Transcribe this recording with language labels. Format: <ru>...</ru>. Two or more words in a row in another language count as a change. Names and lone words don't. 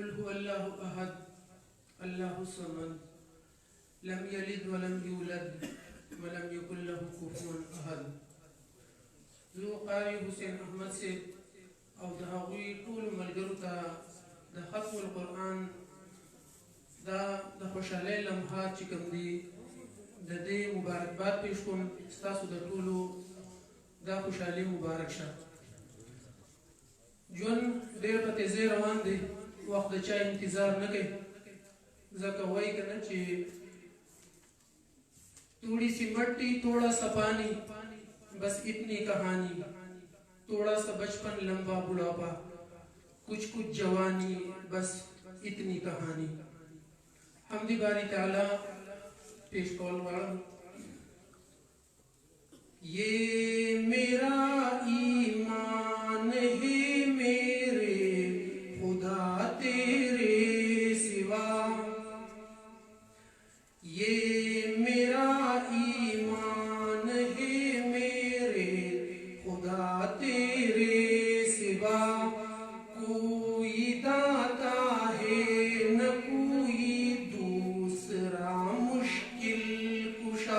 <ar>اللہ احد اللہ الصمد لم یلد ولم یولد ولم یکن له کفوا احد.</ar> <ps>زه قاری حسین احمد صاحب او د هغوی ټولو ملګرو ته د ختم القرآن دا د خوشحالۍ لمحات چې کوم دي د دې مبارکباد پیش کوم. ستاسو د ټولو دا خوشحالي مبارک شه. ژوند ډېر په تیزۍ روان دی، وخت د چا انتظار نه کوي. ځکه وایي که نه چې</ps> <ur>توڑی سی مٹی توڑا سا پانی بس اتنی کہانی، توڑا سا بچپن لمبا بڑھاپا کچھ کچھ جوانی بس اتنی کہانی.</ur> <ps>حمد باری تعالی پیش کول غواړم.</ps> <ur>یہ میرا ایمان ہے میرے خدا تیرے سوا، یہ میرا ایمان ہے میرے خدا تیرے سوا، کوئی داتا ہے نہ کوئی دوسرا مشکل کشا.</ur>